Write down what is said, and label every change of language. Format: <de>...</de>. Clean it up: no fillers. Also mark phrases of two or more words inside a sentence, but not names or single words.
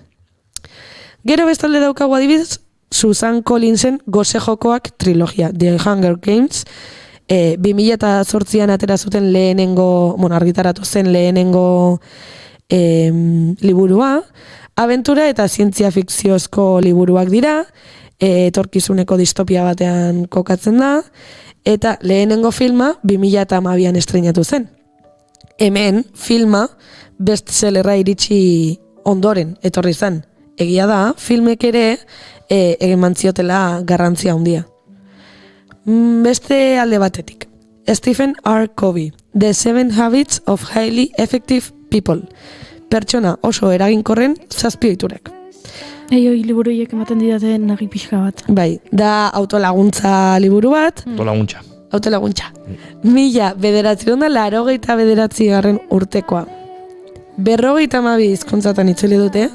<eu>Gero bestalde daukagu adibidez Susan Collinsen Gose Jokoak trilogia, The Hunger Games, 2008an atera zuten argitaratu zen lehenengo liburua, abentura eta zientzia fikziozko liburuak dira, etorkizuneko distopia batean kokatzen da, eta lehenengo filma 2012an estreinatu zen. Hemen filma bestsellerra iritsi ondoren etorri zen. Egia da, filmek ere eman ziotela garrantzia handia. Beste alde batetik. Stephen R. Covey, The 7 Habits of Highly Effective People. Pertsona oso eraginkorren 7 ohiturak. Oi liburuiek ematen didate nagi pixka bat. Bai, da autolaguntza liburu bat. Autolaguntza. 1989 urtekoa. 52 hizkuntzatan itzuli dute.</eu>